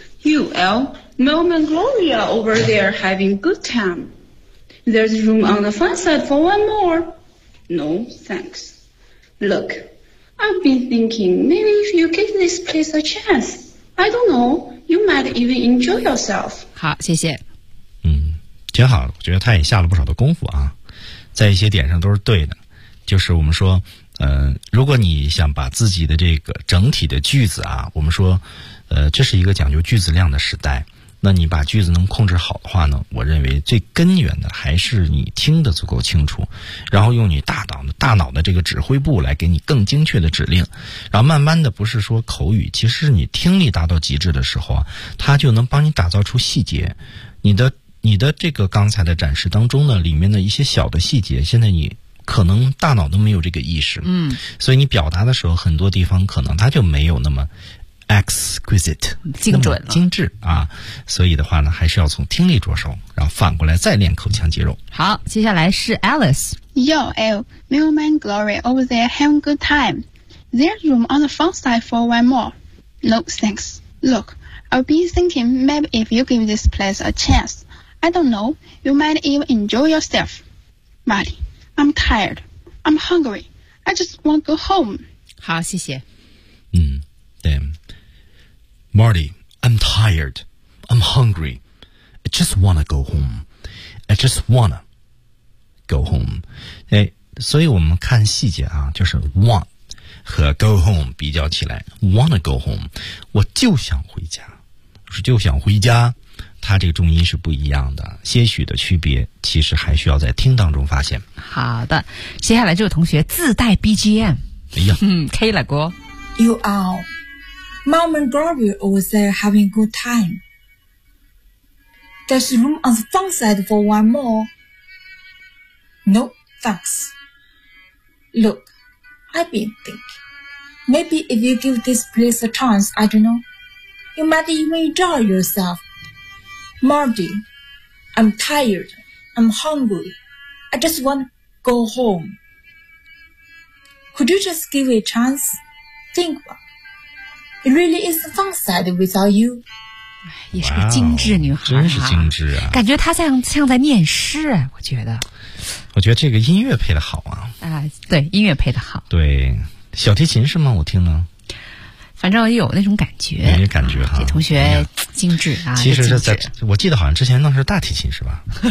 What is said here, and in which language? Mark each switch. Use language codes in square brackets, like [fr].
[en] UL, Mel and Gloria over there having good time. There's room on the fun side for one more. No, thanks. Look, I've been thinking, maybe if you give this place a chance, I don't know, you might even enjoy yourself. [zh] 好，谢谢。挺好的，我觉得他也下了不少的功夫啊，在一些点上都是对的。就是我们说如果你想把自己的这个整体的句子啊，我们说这是一个讲究句子量的时代，那你把句子能控制好的话呢，我认为最根源的还是你听得足够清楚，然后用你大脑的这个指挥部来给你更精确的指令，然后慢慢的不是说口语，其实你听力达到极致的时候啊，它就能帮你打造出细节，你的这个刚才的展示当中呢，里面的一些小的细节，现在你可能大脑都没有这个意识，所以你表达的时候很多地方可能它就没有那么 exquisite 精准了，精致啊，所以的话呢还是要从听力着手，然后反过来再练口腔肌肉。好，接下来是 Alice。 [en] Yo, L, Mailman Glory over there having good time. There's room on the front side for one more. No thanks. Look, I'll be thinking maybe if you give this place a chance, I don't know, you might even enjoy yourself. Molly,I'm tired. I'm hungry. I just want to go home. [zh] 好，谢谢。 [en] 对。Marty, I'm tired. I'm hungry. I just want to go home. I just want to go home. [zh] 所以我们看细节啊，就是 want 和 [en] go home [zh] 比较起来， [en] want to go home， [zh] 我就想回家，就想回家。它这个重音是不一样的，些许的区别其实还需要在听当中发现。好的，接下来这位同学自带 BGM。哎呀， K 了锅。 [en] You are Mom and Gloria over there having good time. There's room on the front side for one more. No thanks. Look, I've been thinking, maybe if you give this place a chance, I don't know, you might even enjoy yourselfMarty, I'm tired. I'm hungry. I just want to go home. Could you just give it a chance? Think about it. It really is a fun side without you. [zh] 也是个精致女孩，真是精致啊！感觉她像在念诗，我觉得。我觉得这个音乐配得好啊。对，音乐配得好。对，小提琴是吗？我听了，反正有那种感觉，有感觉哈。这同学精致啊，其实是在，我记得好像之前弄是大提琴是吧？